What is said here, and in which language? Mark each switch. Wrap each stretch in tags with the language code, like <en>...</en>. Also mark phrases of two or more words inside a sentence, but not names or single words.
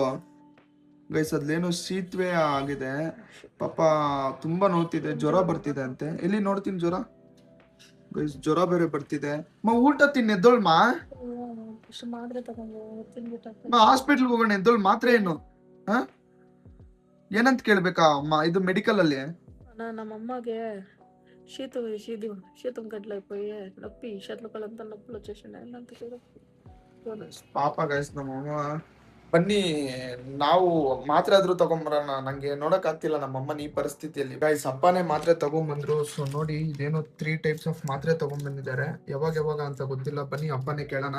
<kn>ಗೈಸ್, ಅದ್ಲೇನೋ ಶೀತವೇ ಆಗಿದೆ ಪಾಪ, ತುಂಬಾ ನೋವ್ತಿದೆ, ಜ್ವರ ಬರ್ತಿದೆ ಅಂತೆ. ಎಲ್ಲಿ ನೋಡ್ತೀನಿ ಜ್ವರ. ಗೈಸ್, ಜ್ವರ ಬೇರೆ ಬರ್ತಿದೆ. ಊಟ ತಿನ್ನಿ, ಎದ್ದೋಳ್ ಮಾ. ಹಾಸ್ಪಿಟ್ಲ್ಗೆ ಹೋಗೋಣ, ಎದ್ದೋಳ್. ಮಾತ್ರೆ ಏನು ಏನಂತ ಕೇಳ್ಬೇಕಾ ಅಮ್ಮ? ಇದು ಮೆಡಿಕಲ್ ಅಲ್ಲಿ</kn> <te>నమ్మమ్మకి శీతం గట్లయిపోయి నొప్పి షర్ట్లకంతా నొప్పులు వచ్చేసినాయి అంత</te> <kn>ಪಾಪ ಗೈಸ್, ನಮ್ಮಮ್ಮ. ಬನ್ನಿ, ನಾವು ಮಾತ್ರೆ ಆದ್ರೂ ತಗೊಂಬರೋಣ. ನಂಗೆ ನೋಡಕ್ ಆಗ್ತಿಲ್ಲ ನಮ್ಮಮ್ಮನ ಈ ಪರಿಸ್ಥಿತಿಯಲ್ಲಿ. ಗೈಸ್, ಅಪ್ಪನೇ ಮಾತ್ರೆ ತಗೊಂಬಂದ್ರು. ಸೊ ನೋಡಿ, ಇದೇನೋ 3</kn> <en>types of</en> <kn>ಮಾತ್ರೆ ತಗೊಂಡ್ಬಂದಿದ್ದಾರೆ. ಯಾವಾಗ ಅಂತ ಗೊತ್ತಿಲ್ಲ. ಬನ್ನಿ ಅಪ್ಪನೇ ಕೇಳೋಣ.</kn>